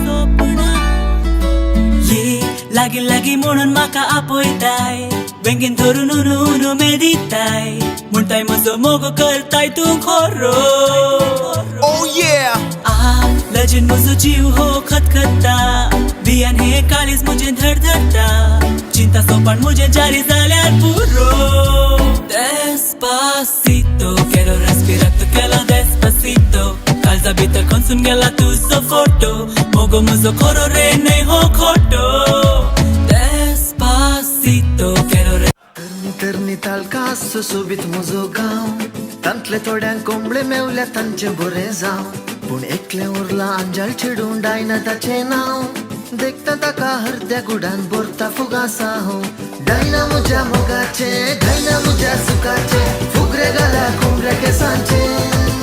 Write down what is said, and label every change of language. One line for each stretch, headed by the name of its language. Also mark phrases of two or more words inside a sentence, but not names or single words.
Konkani: ये लागीं लागीं म्हणून म्हाका आपयताय बेंगीन धरून उनू मेदिताय म्हणटाय म्हजो मोग करताय तूं खरो लजीन म्हजो जीव हो खतखता भियान हे काळीज म्हजें धडधडटा चिंता सोपान म्हजें जारी जाल्यार पुरो
Spanish: Despacito quiero respirar tu pelo despacito
Konkani: काळजा भितर खंचून गेला तुजो फोटो मोगो म्हजो खरो रे न्हय हो खोटो
Spanish: Despacito quiero
Konkani: तरणी तालकास सोबीत म्हजो गांव तांतले थोड्यांक कोंबळे मेवल्या तांचे बरें जावं पूण एकलें उरलां अंजाल चिडून डायनाताचें नांव देखता ताका हरद्या गुडान बोरता फुगासा हो डायना म्हज्या मोगाचे डायना म्हज्या सुखाचे फुगरे घाला कोंबऱ्या केसांचे